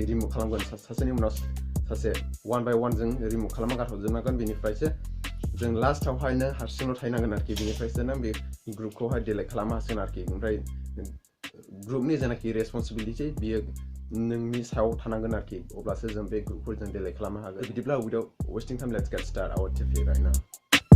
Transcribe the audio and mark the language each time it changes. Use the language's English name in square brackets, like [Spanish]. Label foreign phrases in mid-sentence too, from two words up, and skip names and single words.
[Bodo] रिमुभ खालामगोन सासेनि उनाव सासे [English] one by one [Bodo] जों रिमुभ खालामना गारहरजोबनांगोन। बेनिफ्रायसो जों लास्टआवहायनो हारसिंल' थाहैनांगोन आरोखि। बेनिफ्रायसो नों बे ग्रुपखौहाय डिलीट खालामनो हासिगोन आरोखि। ओमफ्राय ग्रुपनि जेनाखि रेसपन्सिबिलिटि बियो नोंनि सायाव थानांगोन आरोखि, अब्लासो जों बे ग्रुपखौ जों डिलीट खालामनो हागोन। [English] बिदिब्ला without wasting time, let's get started our activity right now.